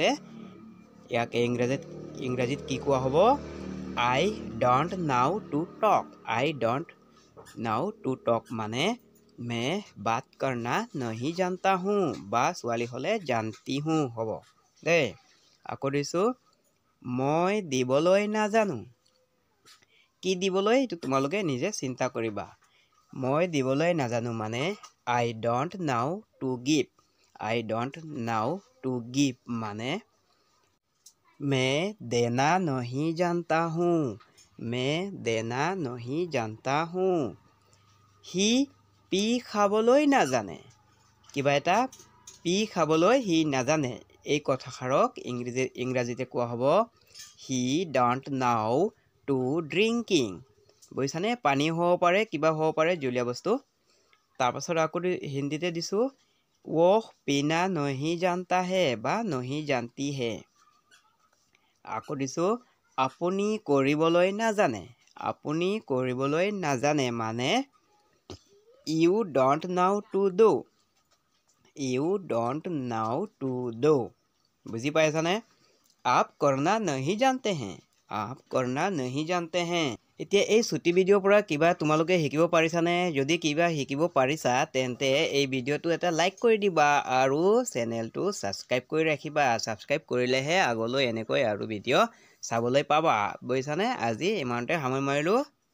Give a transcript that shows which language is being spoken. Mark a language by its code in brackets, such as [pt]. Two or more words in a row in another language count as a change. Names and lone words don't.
[as] ইয়াকে ইংৰাজীত কি কোৱা হ'ব [en] I don't know to talk. I don't know to talk [hi] মানে मैं बात करना नहीं जानता हूँ, [as] বা ছোৱালী হ'লে [hi] जानती हूँ [as] হ'ব দেই। আকৌ দিছোঁ মই দিবলৈ নাজানো। কি দিবলৈ এইটো তোমালোকে নিজে চিন্তা কৰিবা। মই দিবলৈ নাজানো মানে [en] I don't know to give. I don't know to give [hi] মানে मैं देना नहीं जानता हूँ. मैं देना नहीं जानता हूँ. [as] সি পি খাবলৈ নাজানে. কিবা এটা পি খাবলৈ সি নাজানে. এই কথাষাৰক ইংৰাজীতে কোৱা হ'ব [en] he don't know to drinking. [as] বুজিছানে? পানী হ'ব পাৰে, কিবা হ'ব পাৰে, জলীয়া বস্তু. তাৰপাছত আকৌ হিন্দীতে দিছোঁ [hi] वो पीना नहीं जानता है [as] বা [hi] नहीं जानती है. [as] আকৌ দিছোঁ আপুনি কৰিবলৈ নাজানে. আপুনি কৰিবলৈ নাজানে মানে [en] you don't know to do. You don't know to do. [as] বুজি পাইছানে? [hi] आप करना नहीं जानते हैं. आप करना नहीं जानते हैं. [as] এতিয়া এই ছুটি ভিডিঅ'ৰ পৰা কিবা তোমালোকে শিকিব পাৰিছানে? যদি কিবা শিকিব পাৰিছা তেন্তে এই ভিডিঅ'টো এটা লাইক কৰি দিবা আৰু চেনেলটো ছাবস্ক্ৰাইব কৰি ৰাখিবা. ছাবস্ক্ৰাইব কৰিলেহে আগলৈ এনেকৈ আৰু ভিডিঅ' চাবলৈ পাবা. বুজিছানে? আজি ইমানতে সামৰি মাৰিলোঁ.